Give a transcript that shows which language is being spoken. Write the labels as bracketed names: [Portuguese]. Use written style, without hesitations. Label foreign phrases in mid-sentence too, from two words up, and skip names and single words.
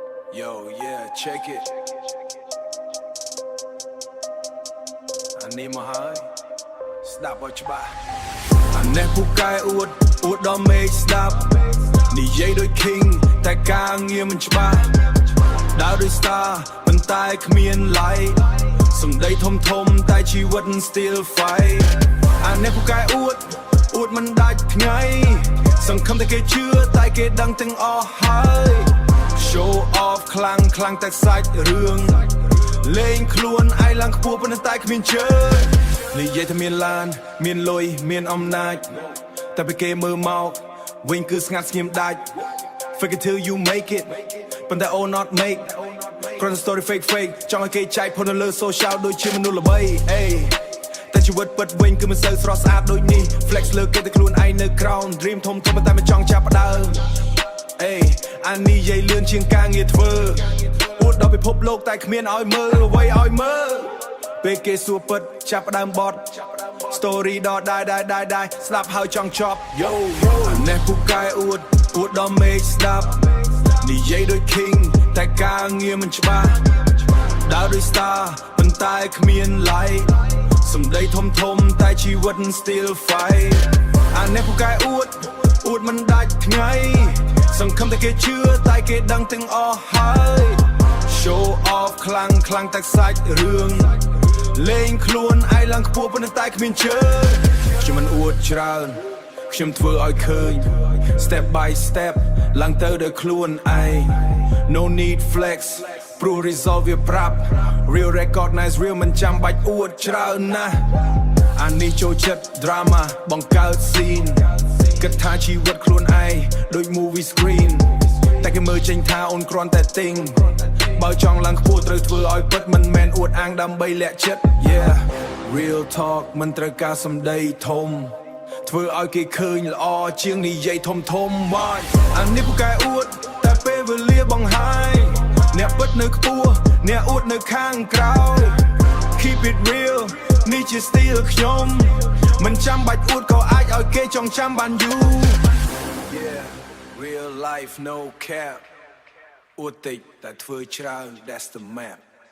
[English] Yo, yeah, check it. I need my high. Stop what you buy. [Khmer] អានេះពូកែអួតដល់មេឃស្ដាប់និយាយដូច king តែការងារមិនច្បាស់ដើរដូច star ប៉ុន្តែគ្មាន light សំដីធំតែជីវិត [English] still fight [Khmer] អានេះពូកែអួតមិនដាច់ថ្ងៃសង្ឃឹមតែគេជឿតែគេដឹងទាំងអស់ហើយ [English] show off [Khmer] ខ្លាំងតែសា ច់រឿងលេងខ្លួនឯងឡើងខ្ពស់ប៉ុន្តែគ្មានជើងនិយាយថាមានឡានមានលុយមានអំណាចតែពេលគេមើលមកវិញគឺស្ងាត់ស្ងៀមដាច់ [English] fake it till you make it [Khmer] ប៉ុន្តែ all [English] not make [Khmer] គ្រាន់តែ [English] story fake [Khmer] ចង់ឲ្យគេចែកផុតនៅលើ social ដូចជាមនុស្សល្បីអេតែជីវិតពិតវិញគឺមិនសូវស្រស់ស្អាតដូចនេះ flex លើគេតែខ្លួនឯ ងនៅក្រោម dream ធំតែមិនចង់ចាប់ផ្ដើមអេអានេះនិយាយលឿនជាងការងារធ្វើអួតដល់ពិភពលោក តែគ្មានឲ្យមើលអ្វីឲ្យមើលពេលគេសួរពិតចាប់ផ្ដើមបត់ story ដល់ដែរស្ដាប់ហើយចង់ចប់ yo អានេះពូកែអួតដល់មេឃស្ដាប់និយាយដូច king តែការងារមិនច្បាស់ដើរដូច star ប៉ុន្តែគ្មាន light សំដីធំតែជីវិត [English] still fight [Khmer] អានេះពូកែអួតមិនដាច់ថ្ងៃសង្ឃឹមតែគេជឿតែគេដឹងទាំងអស់ហើយ [English] show off [Khmer] ខ្លាំងតែសាច់រឿងលេងខ្លួនឯងឡើងខ្ពស់ប៉ុន្តែគ្មានជើងខ្ញុំមិនអួតច្រើនខ្ញុំធ្វើឲ្យឃើញ [English] step by step [Khmer] ឡើងទៅដោយខ្លួនឯង [English] no need flex [Khmer] ព្រោះ resolve វាប្រាប់ [English] real recognize real [Khmer] មិនចាំបាច់អួតច្រើនណាស់អានេះចូលចិត្ត drama បង្កើត scene គិតថាជីវិតខ្លួនឯងដូច [English] movie screen [Khmer] តែគេ មើលចេញថាអូនគ្រាន់តែទិញបើចង់ឡើងខ្ពស់ត្រូវធ្វើឲ្យពិតមិនមែនអួតអាងដើម្បី លាក់ចិត្ត [English] yeah real talk [Khmer] មិនត្រូវការសម្ដីធំធ្វើឲ្យគេឃើញល្អជាងនិយាយធំមកអានេះពូកែអួតតែពេលវេលាបង្ហាញអ្នកពិតនៅខ្ពស់អ្នកអួតនៅខាងក្រោយ [English] keep it real [Khmer] នេះជា style ខ្ញុំមិនចាំបាច់អួតក៏អាចឲ្យគេចងចាំបានយូរ [English] yeah real life no cap [Khmer] អួតតិចតែធ្វើច្រើន [English] that's the map